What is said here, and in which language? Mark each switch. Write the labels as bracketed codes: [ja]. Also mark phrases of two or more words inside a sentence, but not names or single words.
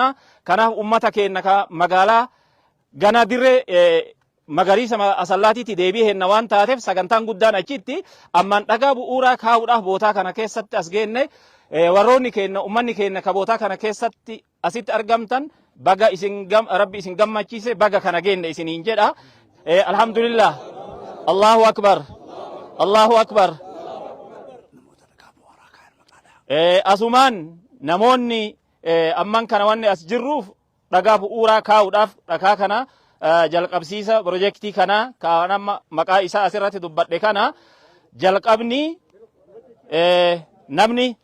[om] Kanaaf ummata keenya ka magaalaa gana dirree magariisa Asallaatiitti deebi'ee henna waan taateef sagantaan guddaan achitti amman dhagaa bu'uuraa kaa'uudhaaf bootaa kana keessatti as geenne warroonni keenya ummanni keenya ka bootaa kana keessatti asitti argamtan baga rabbi isin gammachiise baga kana geenne isiniin jedha. [ar] الحمد لله. الله أكبر. الله أكبر. [om] Asumaan namoonni amman kana wanni as jirruuf dhagaa bu'uuraa kaa'uudhaaf dhagaa kana jalqabsiisa pirojektii kana kan amma maqaa isaa asirratti dubbadhe kana jalqabni namni